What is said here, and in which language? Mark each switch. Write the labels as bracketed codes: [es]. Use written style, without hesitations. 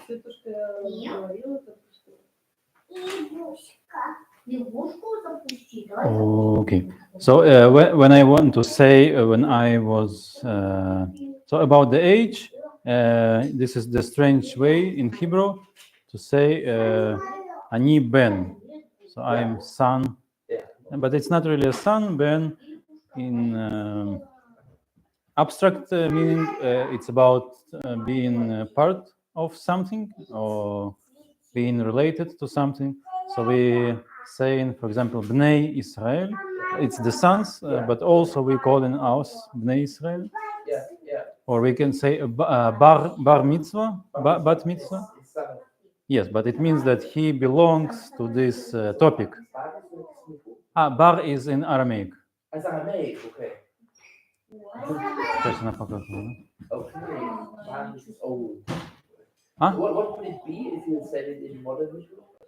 [ru] Тетушка говорила, только что. Игрушка. Игрушку запусти. [en] Okay. So when I want to say when I was so about the age, this is the strange way in Hebrew to say [he] ani ben. [en] So I'm son, but it's not really a son. Ben in abstract meaning, it's about being part of something or being related to something. So we say, for example, Bnei Israel. It's the sons, but also we call in us Bnei Israel. Yeah. Yeah. Or we can say bar mitzvah, bat mitzvah. Yes, but it means that he belongs to this topic. Bar is in Aramaic. As Aramaic, okay. [ru] Сейчас она показывала, да? [en] Okay. Man, this is old. Huh? What would it be if you said it in modern Hebrew?